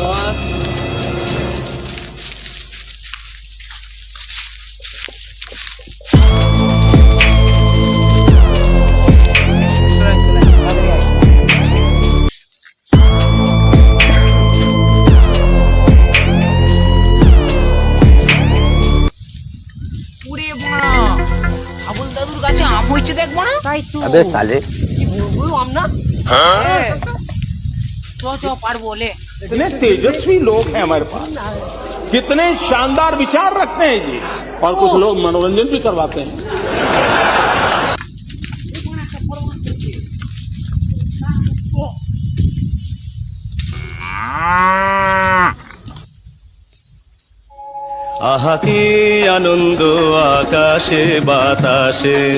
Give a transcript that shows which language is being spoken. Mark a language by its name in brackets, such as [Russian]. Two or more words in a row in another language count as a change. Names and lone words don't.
[Bangla] চলাই, চলাই, তাড়াতাড়ি আয়। ওরে বাড়া, আবুল দাদুর গাছে আম হয়েছে দেখবো না? তাই তো [Hindi] अबे साले [Bangla] কি বলবো আম না। চ চ পারবো লে। [Hindi] कितने तेजस्वी लोग हैं हमारे पास, कितने शानदार विचार रखते हैं जी, और कुछ लोग मनोरंजन भी करवाते हैं। [Bangla] আহা কি আনন্দ আকাশে বাতাসে।